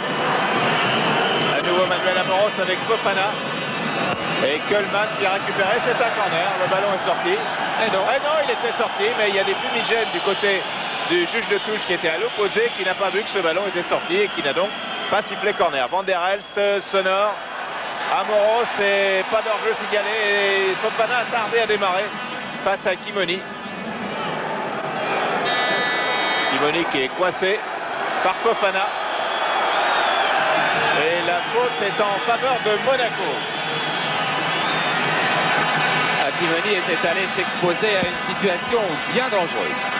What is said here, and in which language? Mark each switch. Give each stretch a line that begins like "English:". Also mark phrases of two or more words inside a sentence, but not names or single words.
French: À nouveau Manuel Amoros avec Fofana. Et Kölman qui a récupéré, c'est un corner, le ballon est sorti. Et non, il était sorti, mais il y a des fumigènes du côté du juge de touche qui était à l'opposé, qui n'a pas vu que ce ballon était sorti et qui n'a donc pas sifflé corner. Van der Elst, Sonor. Amoros, et pas d'enjeu signalé, et Fofana a tardé à démarrer face à Kimoni. Kimoni qui est coincé par Fofana. Et la faute est en faveur de Monaco. Kimoni était allé s'exposer à une situation bien dangereuse.